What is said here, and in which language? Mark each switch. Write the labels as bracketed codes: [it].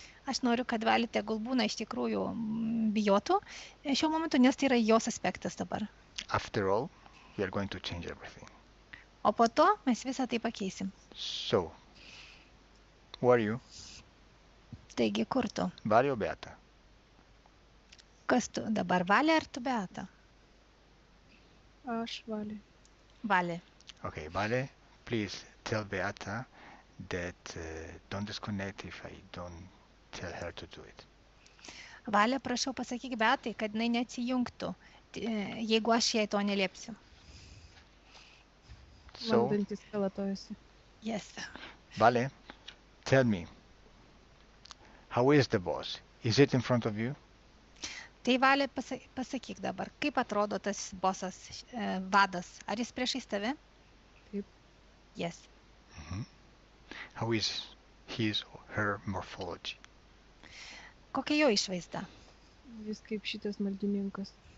[lt] Aš noriu, kad Valė tegul būna iš tikrųjų bijotų šiuo momentu, nes tai yra jos aspektas dabar. [en] After all, we are going to change everything. [lt] O po to mes visą tai pakeisim. [en] So, who are you? [lt] Taigi, kur tu? [en] Vale or Beata? [lt] Kas tu? Dabar Valė ar tu Beata? Aš Valė. Valė. [en] Okay, Vale, please tell Beata that don't disconnect if I don't tell her to do it. [lt] Valė, prašau pasakyk Beatai, kad jinai neatsijungtų, jeigu aš jai to neliepsiu. [en] So, [lt] Valdantis kalatojasi. [en] Yes. Vale, tell me, how is the boss? Is it in front of you? [lt] Tai Valė, pasakyk dabar, kaip atrodo tas bosas, vadas? Ar jis priešais tave? Taip. [en] Yes. Mhm. How is his or her morphology? [lt] Kokia jo išvaizda? Jis kaip šitas maldininkas.